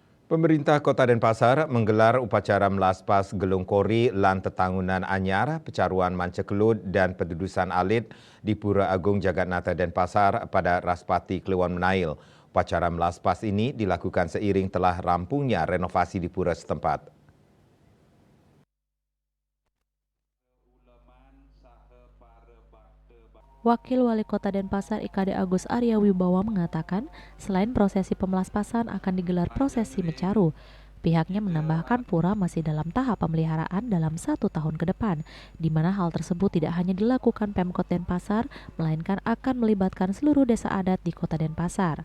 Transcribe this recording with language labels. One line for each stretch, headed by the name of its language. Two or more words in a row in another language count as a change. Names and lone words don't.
Indonesian: Pemerintah Kota Denpasar menggelar upacara melaspas Gelung Kori lan Tetangunan Anyar, Pecaruan Mancekelut dan Pendudusan Alit di Pura Agung Jagatnata Denpasar pada Raspati Kliwon Menail. Upacara melaspas ini dilakukan seiring telah rampungnya renovasi di pura setempat. Wakil Wali Kota Denpasar IKD Agus Arya Wibowo mengatakan, selain prosesi pemelaspasan akan digelar prosesi mecaru. Pihaknya menambahkan pura masih dalam tahap pemeliharaan dalam 1 tahun ke depan, di mana hal tersebut tidak hanya dilakukan Pemkot Denpasar, melainkan akan melibatkan seluruh desa adat di Kota Denpasar.